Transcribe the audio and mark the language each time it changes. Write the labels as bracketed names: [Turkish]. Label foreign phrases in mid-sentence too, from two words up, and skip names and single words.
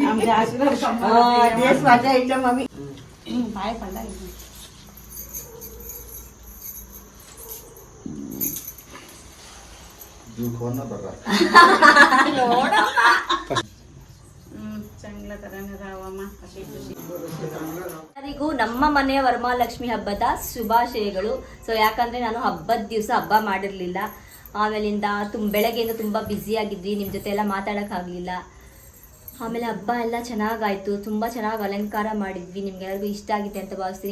[Marathi] तेच माझ्या इथं मम्मी पाय पडला चांगल्या तऱ्हेने राहावा अशी खुशी. [Kannada] ಎಲ್ಲರಿಗೂ ನಮ್ಮ ಮನೆಯ ವರಮಹಾಲಕ್ಷ್ಮಿ ಹಬ್ಬದ ಶುಭಾಶಯಗಳು. ಸೊ ಯಾಕಂದ್ರೆ ನಾನು ಹಬ್ಬದ ದಿವಸ ಹಬ್ಬ ಮಾಡಿರ್ಲಿಲ್ಲ, ಆಮೇಲಿಂದ ಬೆಳಗ್ಗೆಯಿಂದ ತುಂಬಾ ಬ್ಯುಸಿ ಆಗಿದ್ವಿ, ನಿಮ್ ಜೊತೆ ಎಲ್ಲ ಮಾತಾಡೋಕ್ಕಾಗಲಿಲ್ಲ. ಆಮೇಲೆ ಹಬ್ಬ ಎಲ್ಲ ಚೆನ್ನಾಗಾಯ್ತು, ತುಂಬಾ ಚೆನ್ನಾಗಿ ಅಲಂಕಾರ ಮಾಡಿದ್ವಿ, ನಿಮ್ಗೆಲ್ಲರಿಗೂ ಇಷ್ಟ ಆಗಿದೆ ಅಂತ ಭಾವಿಸ್ತೀನಿ.